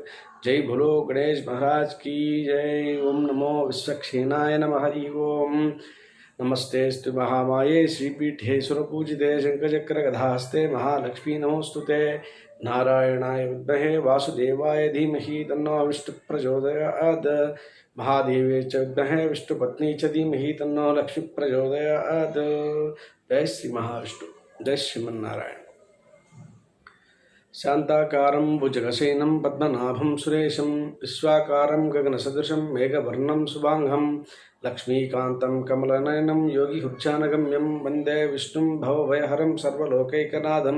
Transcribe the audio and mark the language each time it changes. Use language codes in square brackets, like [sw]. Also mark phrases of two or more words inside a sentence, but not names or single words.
[hi] जय बोलो गणेश महाराज की जय. [sa] ఓం నమో విశ్వక్షేణాయ నమః. హరి ఓం. నమస్తేస్తు మహామాయే శ్రీపీఠే సురపూజితే శంఖచక్రగదాహస్తే మహాలక్ష్మీ నమోస్తుతే. నారాయణాయ విద్మహే వాసుదేవాయ ధీమహి తన్నో విష్ణు ప్రచోదయాత్. महादेवे च विद्महे विष्णुपत्नी च धीमहि तन्नो लक्ष्मी प्रचोदयात्. जय श्री महाविष्णु. जय श्रीमन्नारायण. शांताकारं भुजगशयनं पद्मनाभं सुरेशं विश्वाकारं गगनसदृशं मेघवर्णं शुभांगं लक्ष्मीकान्तं कमलनयनं योगिहुच्चानगम्यं वन्दे विष्णुं भवभयहरं सर्वलोकैकनाथं.